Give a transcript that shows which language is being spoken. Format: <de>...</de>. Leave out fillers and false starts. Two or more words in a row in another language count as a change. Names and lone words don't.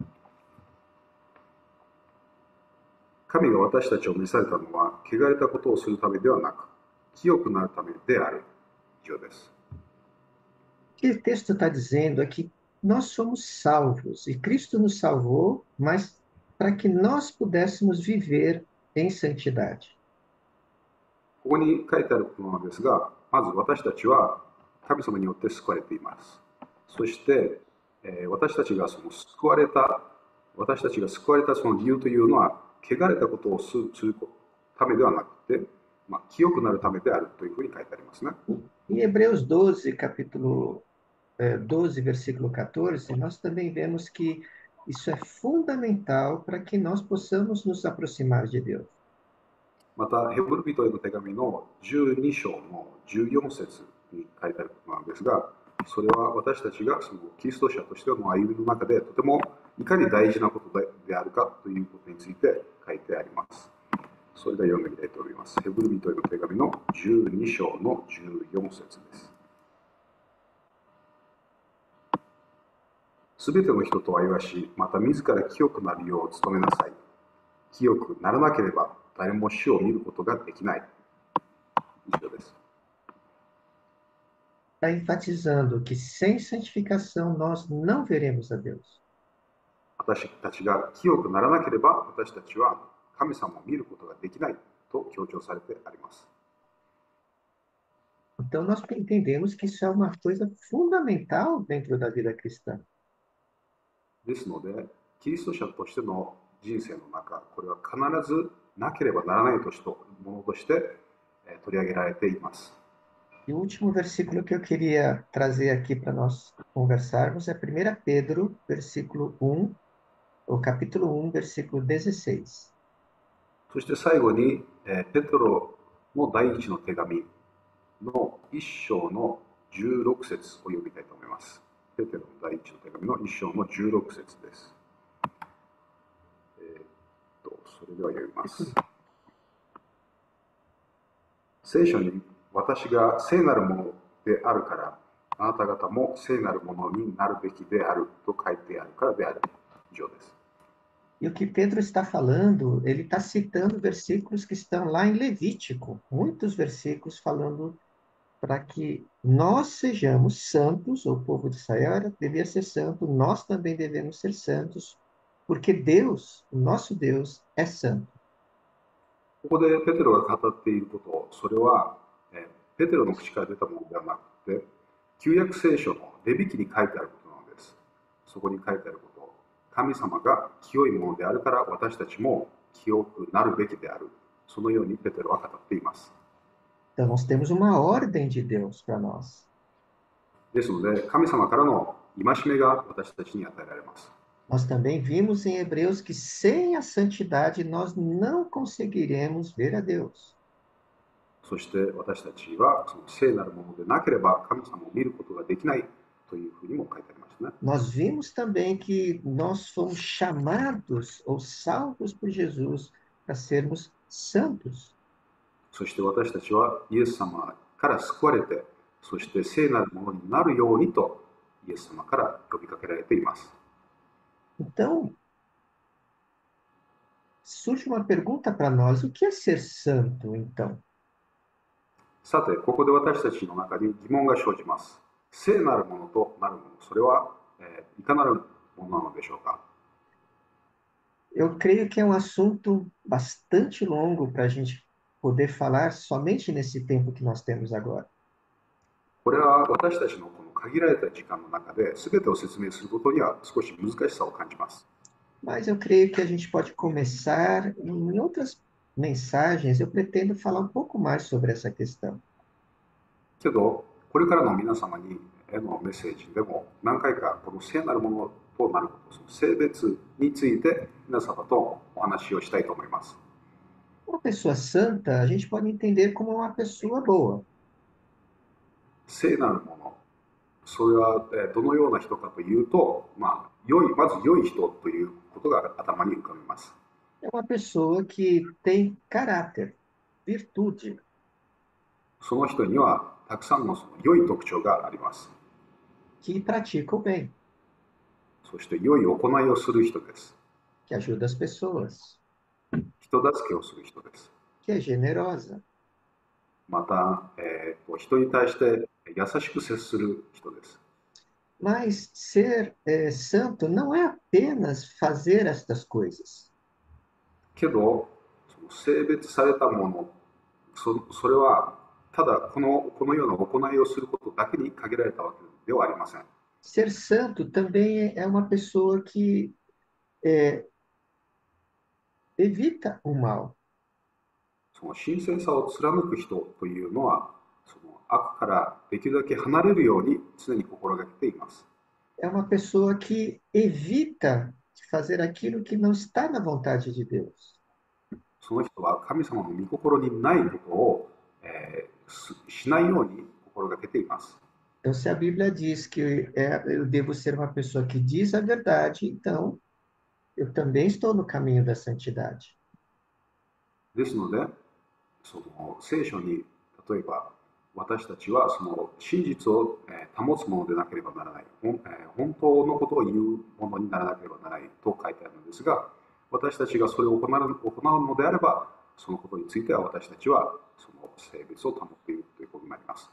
<ja>神が私たちを召されたのは、汚れたことをするためではなく、清くなるためである。以上です。</ja> <pt>O que o texto está dizendo é que nós somos salvos, e Cristo nos salvou, mas para que nós pudéssemos viver em santidade.</pt> <ja>ここに書いてあることなのですが、まず私たちは神様によって救われています。そして、私たちが救われたその理由というのは、汚れたことをするためではなくて、清くなるためであるというふうに書いてありますね。</ja> <pt>Em Hebreus 12, capítulo 12, versículo 14, nós também vemos que isso é fundamental para que nós possamos nos aproximar de Deus.</pt> <ja>また、ヘブル人への手紙の12章の14節に書いてあることなんですが、それは私たちがそのキリスト者としての歩みの中でとてもいかに大事なことであるかということについて書いてあります。それでは読んでみたいと思います。ヘブル人への手紙の12章の14節です。すべての人と会話し、また自ら清くなるよう努めなさい。清くならなければ誰も主を見ることができない。以上です。</ja> <pt>Está enfatizando que sem santificação nós não veremos a Deus.</pt> <ja>私たちが清くならなければ私たちは神様を見ることができないと強調されてあります。</ja> <pt>Então nós entendemos que isso é uma coisa fundamental dentro da vida cristã.</pt> <ja>ですので、キリスト者としての人生の中、これは必ずなければならないものとして取り上げられています。</ja> <pt>E o último versículo que eu queria trazer aqui para nós conversarmos é 1 Pedro, versículo 1, ou capítulo 1, versículo 16.</pt> <ja>そして最後に、ペトロの第一の手紙の1章の16節を読みたいと思います。ペテロの第一の手紙の1章の16節です。それでは読みます。聖書に私が聖なるものであるから、あなた方も聖なるものになるべきであると書いてあるからである。以上です。</ja> <pt>E o que Pedro está falando, ele está citando versículos que estão lá em Levítico, muitos versículos falando para que nós sejamos santos, o povo de Israel devia ser santo, nós também devemos ser santos, porque Deus, o nosso Deus, é santo.</pt> <ja>ここでペテロが語っていること、それは、ペテロの口から出たものではなくて、旧約聖書のレビ記に書いてあることなのです。そこに書いてあること、神様が清いものであるから私たちも清くなるべきである。そのようにペテロは語っています。</ja> <pt>Então, nós temos uma ordem de Deus para nós.</pt> <ja>ですので、神様からの戒めが私たちに与えられます。</ja> <pt>Nós também vimos em Hebreus que sem a santidade nós não conseguiremos ver a Deus.</pt> <ja>そして私たちはその聖なるものでなければ神様を見ることができないというふうにも書いてありますね。</ja> <pt>Nós vimos também que nós fomos chamados ou salvos por Jesus para sermos santos.</pt> <ja>そして私たちはイエス様から救われて、そして聖なるものになるようにとイエス様から呼びかけられています。</ja> <pt>Então, surge uma pergunta para nós: o que é ser santo, então?</pt> <ja>さて、ここで私たちの中に疑問が生じます。聖なるものとなるもの、それは、いかなるものなのでしょうか。</ja> <pt>Eu creio que é um assunto bastante longo para a gente poder falar somente nesse tempo que nós temos agora.</pt> <ja>これは私たちのこの限られた時間の中で全てを説明することには少し難しさを感じます。</ja> <pt>Mas eu creio que a gente pode começar em outras mensagens. Eu pretendo falar um pouco mais sobre essa questão.</pt> <ja>けど、これからの皆様にへのメッセージでも何回かこの聖なるものとなること、その性別について皆様とお話をしたいと思います。</ja> <pt>Uma pessoa santa, a gente pode entender como uma pessoa boa.</pt> <ja>聖なるもの、それはどのような人かというと、まず良い人ということが頭に浮かびます。</ja> <pt>É uma pessoa que tem caráter, virtude,</pt> <ja>その人にはたくさんのその良い特徴があります。</ja> <pt>que pratica o bem,</pt> <ja>そして良い行いをする人です。</ja> <pt>que ajuda as pessoas,</pt> <ja>人助けをする人です。</ja> <pt>que é generosa.</pt> <ja>また、人に対して優しく接する人です。</ja> <pt>Mas ser santo não é apenas fazer estas coisas.</pt> <ja>けど、その性別されたもの、それはただこのような行いをすることだけに限られたわけではありません。</ja> <pt>Ser santo também é uma pessoa que é, evita o mal.</pt> <ja>その神聖さを貫く人というのは、その悪からできるだけ離れるように常に心がけています。</ja> <pt>É uma pessoa que evita fazer aquilo que não está na vontade de Deus.</pt> <ja>その人は神様の御心にないことを、しないように心がけています。</ja> <pt>Então, se a Bíblia diz que eu devo ser uma pessoa que diz a verdade, então eu também estou no caminho da santidade.</pt> <ja>ですので、その聖書に例えば私たちはその真実を保つものでなければならない、本当のことを言うものにならなければならないと書いてあるのですが、私たちがそれを行うのであれば、そのことについては私たちはその性別を保っているということになります。</ja>